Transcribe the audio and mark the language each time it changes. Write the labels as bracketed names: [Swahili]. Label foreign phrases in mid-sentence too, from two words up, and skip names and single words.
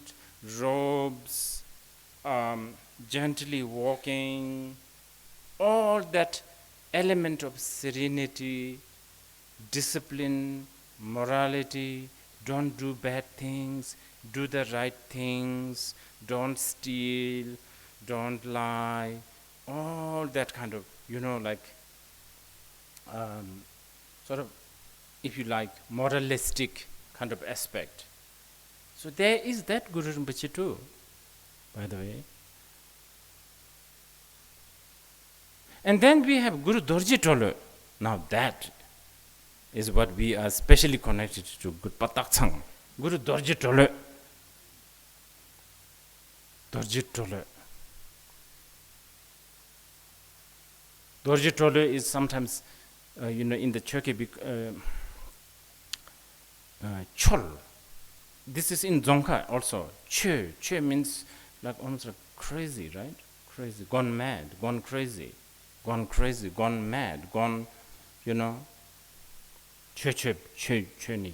[English] robes, gently walking, all that element of serenity, discipline, morality, don't do bad things, do the right things, don't steal, don't lie, all that kind of, like, sort of, if you like, moralistic kind of aspect. So there is that Guru Rinpoche too, by the way. And then we have Guru Dorje Tolo. Now that is what we are specially connected to, Guru Pataksang. Guru Dorje Tolo. Dorje Tolo. Dorje Tolo is sometimes, in the Turkey, chol. This is in Dzongkha also. Che. Che means like almost like crazy, right? Crazy, gone mad, gone crazy, gone mad, gone, [Dzongkha] che ni.